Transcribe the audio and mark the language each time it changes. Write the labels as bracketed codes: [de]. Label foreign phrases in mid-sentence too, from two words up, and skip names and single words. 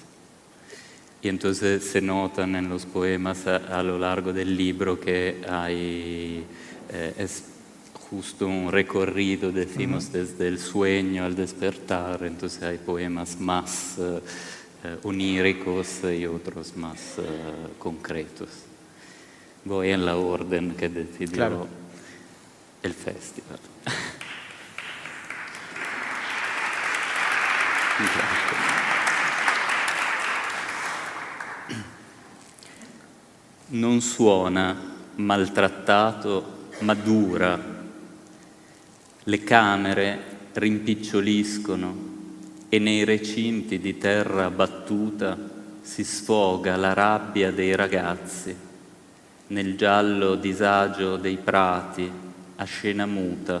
[es] Y entonces se notan en los poemas a lo largo del libro que hay, es justo un recorrido, decimos, desde el sueño al despertar, entonces hay poemas más oníricos y otros más concretos. Voy en la orden que decidió el festival. [it] Non suona maltrattato, ma dura. Le camere rimpiccioliscono e nei recinti di terra battuta si sfoga la rabbia dei ragazzi, nel giallo disagio dei prati a scena muta.